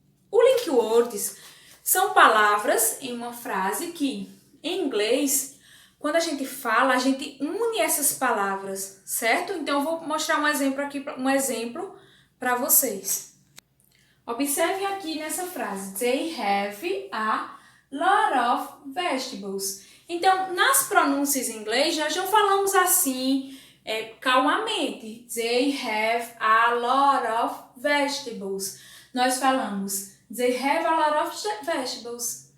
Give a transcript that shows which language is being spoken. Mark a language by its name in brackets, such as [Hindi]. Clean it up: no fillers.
[Portuguese] O link words são palavras em uma frase que, em inglês, quando a gente fala, a gente une essas palavras, certo? Então, eu vou mostrar um exemplo aqui, para vocês. Observem aqui nessa frase. [English] They have a lot of vegetables. [Portuguese] Então, nas pronúncias em inglês, nós não falamos assim, calmamente. [English] They have a lot of vegetables. [Portuguese] Nós falamos, [English] they have a lot of vegetables.